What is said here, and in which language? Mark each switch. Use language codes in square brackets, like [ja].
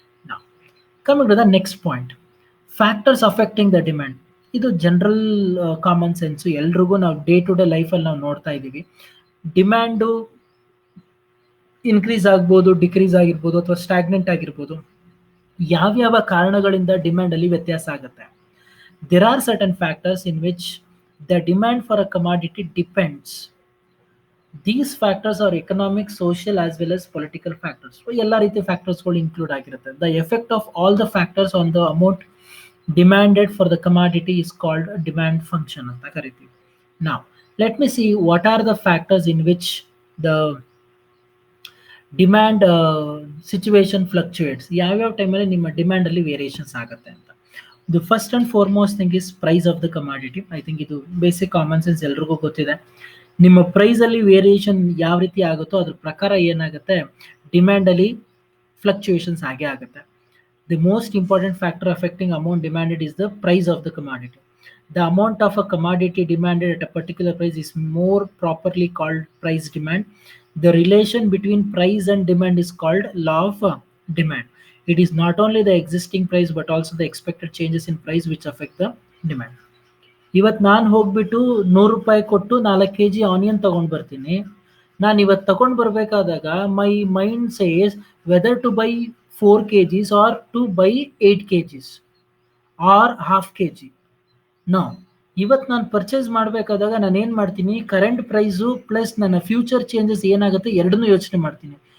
[en] ನಾವು coming to the next point, factors affecting the demand. [kn] ಇದು general common sense, ಎಲ್ರಿಗೂ ನಾವು ಡೇ ಟು ಡೇ ಲೈಫಲ್ಲಿ ನಾವು ನೋಡ್ತಾ ಇದ್ದೀವಿ. ಡಿಮ್ಯಾಂಡು ಇನ್ಕ್ರೀಸ್ ಆಗ್ಬೋದು, ಡಿಕ್ರೀಸ್ ಆಗಿರ್ಬೋದು, ಅಥವಾ ಸ್ಟಾಗ್ನೆಂಟ್ ಆಗಿರ್ಬೋದು. ಯಾವ್ಯಾವ ಕಾರಣಗಳಿಂದ ಡಿಮ್ಯಾಂಡಲ್ಲಿ ವ್ಯತ್ಯಾಸ ಆಗುತ್ತೆ? [en] There are certain factors in which the demand for a commodity depends. These factors are economic, social as well as political factors. So [kn] ಎಲ್ಲ ರೀತಿ ಫ್ಯಾಕ್ಟರ್ಸ್ಗಳು ಇನ್ಕ್ಲೂಡ್ ಆಗಿರುತ್ತೆ. [en] The effect of all the factors on the amount demanded for the commodity is called demand function [kn] ಅಂತ ಕರಿತೀವಿ. [en] Now, let me see what are the factors in which the demand situation fluctuates. [kn] ಯಾವ್ಯಾವ ಟೈಮಲ್ಲಿ ನಿಮ್ಮ ಡಿಮ್ಯಾಂಡಲ್ಲಿ variations ಆಗುತ್ತೆ ಅಂತ. [en] The first and foremost thing is price of the commodity. I think [kn] ಇದು basic common sense ಎಲ್ರಿಗೂ ಗೊತ್ತಿದೆ. ನಿಮ್ಮ ಪ್ರೈಸಲ್ಲಿ ವೇರಿಯೇಷನ್ ಯಾವ ರೀತಿ ಆಗುತ್ತೋ ಅದ್ರ ಪ್ರಕಾರ ಏನಾಗುತ್ತೆ, ಡಿಮ್ಯಾಂಡಲ್ಲಿ ಫ್ಲಕ್ಚುಯೇಷನ್ಸ್ ಆಗೇ ಆಗುತ್ತೆ. [en] The most important factor affecting amount demanded is the price of the commodity. The amount of a commodity demanded at a particular price is more properly called price demand. The relation between price and demand is called law of demand. It is not only the existing price but also the expected changes in price which affect the demand. [kn] ಇವತ್ತು ನಾನು ಹೋಗ್ಬಿಟ್ಟು 100 ರೂಪಾಯಿ ಕೊಟ್ಟು 4 kg onion ತಗೊಂಡು ಬರ್ತೀನಿ. ನಾನು ಇವತ್ತು ತಗೊಂಡು ಬರಬೇಕಾದಾಗ [en] My mind says whether to buy 4 kgs or to buy 8 kgs or half kg. [kn] No, ಇವತ್ತು ನಾನು ಪರ್ಚೇಸ್ ಮಾಡಬೇಕಾದಾಗ ನಾನು ಏನು ಮಾಡ್ತೀನಿ, ಕರೆಂಟ್ ಪ್ರೈಸು ಪ್ಲಸ್ ನನ್ನ ಫ್ಯೂಚರ್ ಚೇಂಜಸ್ ಏನಾಗುತ್ತೆ ಎರಡನ್ನೂ ಯೋಚನೆ ಮಾಡ್ತೀನಿ.